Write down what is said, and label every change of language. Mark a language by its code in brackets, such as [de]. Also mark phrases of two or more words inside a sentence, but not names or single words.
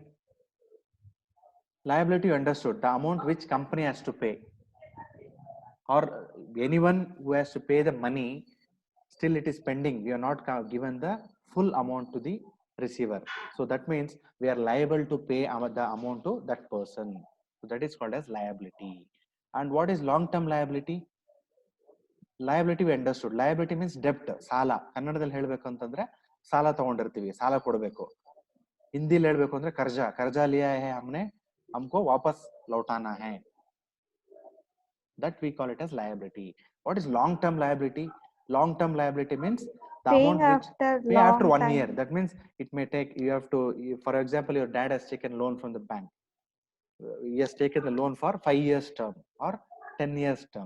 [en] Liability, you understood, the amount which company has to pay, or anyone who has to pay the money, still it is pending. We are not given the full amount to the receiver. So that means we are liable to pay the amount to that person. So that is called as liability. And what is long-term liability? Liability we understood. Liability means debt. [kn] ಸಾಲ ಕನ್ನಡದಲ್ಲಿ ಹೇಳಬೇಕು ಅಂತಂದ್ರೆ ಸಾಲ ತಗೊಂಡಿರ್ತೀವಿ, ಸಾಲ ಕೊಡಬೇಕು. ಹಿಂದಿಲಿ ಹೇಳಬೇಕು ಅಂದ್ರೆ [hi] कर्जा लिया है हमने, हमको वापस लौटाना है. [en] That we call it as liability. What is long-term liability? Long-term liability means The Paying amount which after pay after long 1 year. time. That means it may take, you have to, for example, your dad has taken loan from the bank. He has taken the loan for 5 years term or 10 years term.